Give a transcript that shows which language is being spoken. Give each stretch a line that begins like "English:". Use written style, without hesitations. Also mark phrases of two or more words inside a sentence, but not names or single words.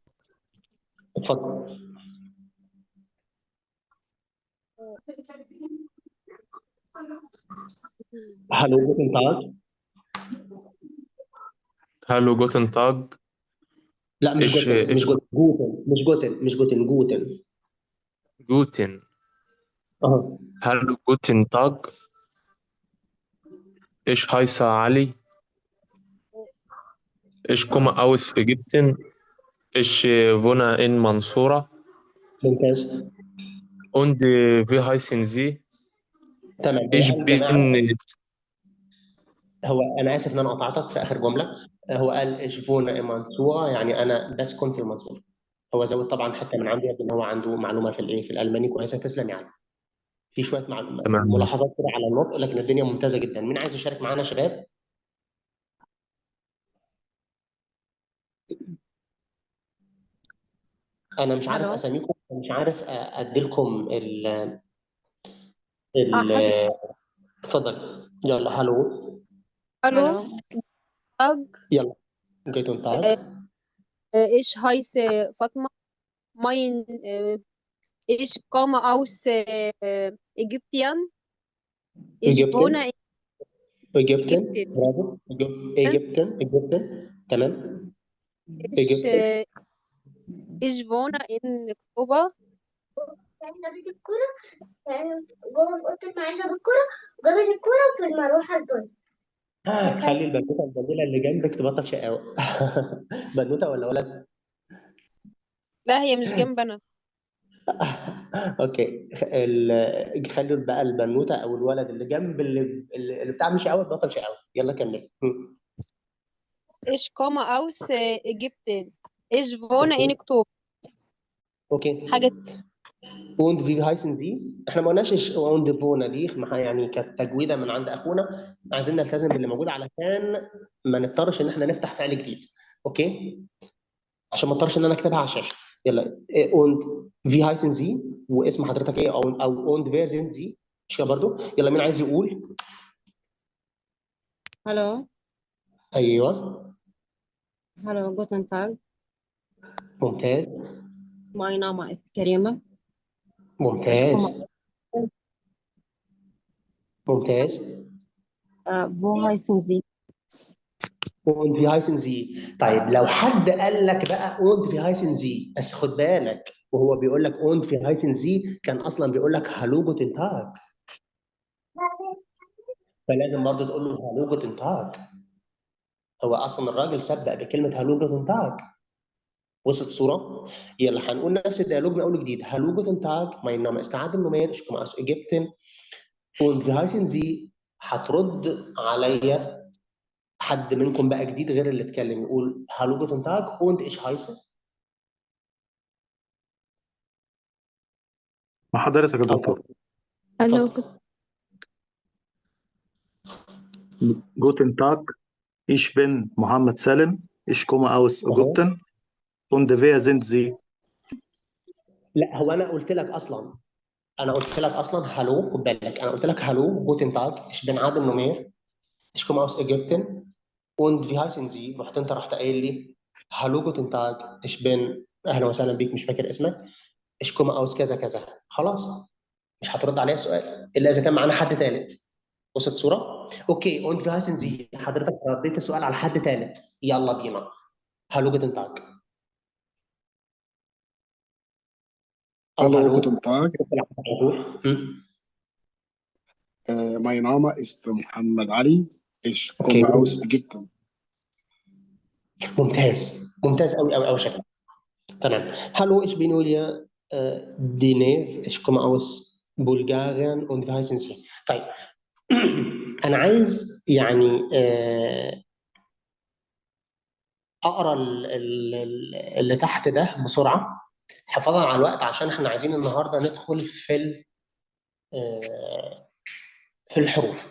Arabic: اتفضل.
German: Hallo Guten Tag. Hallo Guten Tag.
Arabic: لا مش جوتن. جوتن. اه
German: Hallo Guten Tag. Ich heiße Ali. Ich komme aus Ägypten. Ich wohne in Mansoura.
Arabic: ممتاز.
German: Und wie heißen Sie?
Arabic: تمام.
German: Ich
Arabic: هو قال جماعة،
German: bin
Arabic: هو انا اسف ان انا قطعتك في اخر جمله. هو قال ايشفونا منصوره يعني انا بسكن في المنصوره. هو زود طبعا حته من عنده ان هو عنده معلومه في الايه في الالماني كويسه. تسلم يعني. في شويه تمام. ملاحظات كده على النطق، لكن الدنيا ممتازه جدا. مين عايز يشارك معانا يا شباب؟ انا مش عارف ألو. اساميكم، مش عارف ادي لكم ال حضرتك. اتفضل. يلا هالو.
German: Hallo. Tag.
Arabic: يلا
German: Guten Tag. Ich heiße Fatima. mein ich komme aus Ägypten. Ich wohne Ägypten. in Ägypten. Ägypten.
Arabic: برافو. Ägypten. تمام.
German: Ich, Ägypten. ich wohne in Oktober.
Arabic: احنا بيت الكورة جوه في أوضة المعيشة بالكورة جابت الكورة في المروحة الدنيا. خلي البنوتة الجميلة اللي جنبك تبطل شقاوة. بنوتة ولا ولد؟ لا هي مش جنبنا. اوكي خلي بقى البنوتة او الولد اللي جنب اللي بتعمل شقاوة تبطل شقاوة. يلا كمل.
German: Ich komme aus Ägypten. Ich wohne in Oktober.
Arabic: اوكي. حاجة
German: und wie heißen Sie؟
Arabic: احنا ما قلناش
German: und wohne
Arabic: دي يعني كانت تجويده من عند اخونا، عايزين نلتزم باللي موجود علشان ما نضطرش ان احنا نفتح فعل جديد. اوكي؟ عشان ما اضطرش ان انا اكتبها على الشاشه. يلا
German: und wie heißen Sie؟
Arabic: واسم حضرتك ايه او
German: und wer sind Sie؟
Arabic: مش كده برضه؟ يلا مين عايز يقول؟
German: Hallo,
Arabic: ايوه
German: hallo, guten Tag.
Arabic: ممتاز
German: Mein Name ist Karima. Ich
Arabic: ممتاز
German: komme.
Arabic: ممتاز.
German: Wo heißen Sie? und wie heißen Sie؟
Arabic: طيب لو حد قال لك بقى
German: und wie heißen Sie،
Arabic: بس خد بالك وهو بيقول لك
German: und wie heißen Sie
Arabic: كان اصلا بيقول لك
German: hallo guten Tag،
Arabic: فلازم برضه تقول له
German: hallo guten Tag.
Arabic: هو اصلا الراجل سبق بكلمه
German: hallo guten Tag.
Arabic: وصلت الصوره؟ يلا هنقول نفس الديالوج من اول جديد.
German: hallo guten Tag mein Name ist Adem Numer ich komme aus Ägypten und wie heißen Sie؟
Arabic: هترد عليا حد منكم بقى جديد غير اللي اتكلم يقول
German: hallo guten Tag und ich heiße.
Arabic: مع حضرتك يا دكتور. ألو. اتفضل.
German: Guten Tag, ich bin Mohammed Salim, ich komme aus
Arabic: أهو.
German: Ägypten und wer sind Sie?
Arabic: لا هو انا قلت لك اصلا هالو. خد بالك انا قلت لك
German: Hallo Guten Tag ich bin Adem Numer ich komme aus Ägypten und wie heißen Sie؟
Arabic: رحت قايل لي
German: Hallo Guten Tag ich bin
Arabic: اهلا وسهلا بيك مش فاكر اسمك
German: ich komme aus
Arabic: كذا كذا. خلاص مش هترد عليا السؤال الا اذا كان معانا حد ثالث. وصلت صوره؟ اوكي
German: und wie heißen Sie؟
Arabic: حضرتك رديت السؤال على حد ثالث. يلا بينا.
German: Hallo Guten Tag. Hallo, guten Tag. م? Mein Name ist Mohammed Ali. Ich
Arabic: اوكي
German: komme aus Ägypten.
Arabic: ممتاز قوي شكلك. تمام.
German: Hallo, ich bin Julia Dinev. Ich komme aus Bulgarien und wie heißen Sie؟
Arabic: طيب أنا عايز يعني أقرأ اللي تحت ده بسرعة حفاظا على الوقت عشان احنا عايزين النهارده ندخل في الحروف.